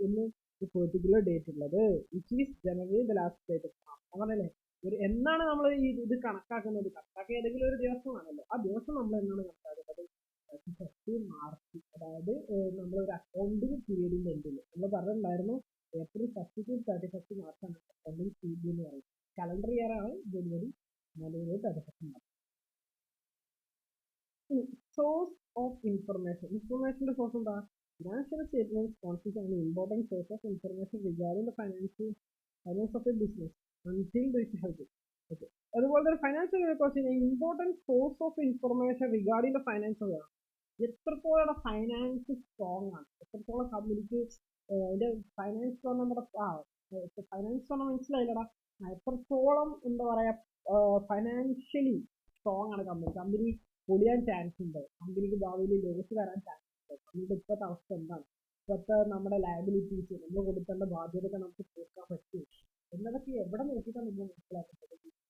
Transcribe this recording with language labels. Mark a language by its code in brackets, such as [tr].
[en] In a particular date [ml] ഉള്ളത് [en] which is generally the last date of [ml] അങ്ങനല്ലേ. എന്നാണ് നമ്മൾ ഇത് കണക്കാക്കുന്നത്? കണക്കാക്കുക ഏതെങ്കിലും ഒരു ദിവസമാണല്ലോ. ആ ദിവസം നമ്മൾ എന്നാണ് കണക്കാക്കുന്നത്? 31 മാർച്ച്. അതായത് നമ്മളൊരു അക്കൗണ്ടിങ് പീരീഡിന്റെ എൻഡിൽ നമ്മൾ പറഞ്ഞിട്ടുണ്ടായിരുന്നു ഏപ്രിൽ 1 to 31 മാർച്ചാണ് അക്കൗണ്ടിങ് പീരീഡ് എന്ന് പറയുന്നത്. കലണ്ടർ ഇയർ ആണ് ജനുവരി 31 March. [en] Source of information. Information source [ml] എന്താ? [en] Financial statements constitute an important source of information regarding the finance of a business until it has it. Okay. [ml] അതുപോലെ തന്നെ [en] financial records important source of information regarding the finance [ml] ആണ്. എത്രത്തോളം finance strong ആണ്, എത്രത്തോളം കമ്പനിക്ക് അതിന്റെ finance നമ്മുടെ finance പറഞ്ഞാൽ മനസ്സിലായില്ലടാ. എത്രത്തോളം എന്താ പറയാ ഫൈനാൻഷ്യലി സ്ട്രോങ് ആണ് കമ്പനി പൊളിയാൻ ചാൻസ് ഉണ്ട്, കമ്പനിക്ക് ഭാവിയിൽ ലോസ് വരാൻ ചാൻസ് ഉണ്ട്, കമ്പനിയുടെ ഇപ്പോഴത്തെ അവസ്ഥ എന്താണ്, ഇപ്പോഴത്തെ നമ്മുടെ ലയബിലിറ്റീസ്, നമ്മൾ കൊടുക്കേണ്ട ബാധ്യതയൊക്കെ നമുക്ക് തീർക്കാൻ പറ്റും എന്നതൊക്കെ എവിടെ നോക്കിയിട്ടാണ് നമ്മൾ മനസ്സിലാക്കേണ്ടത്?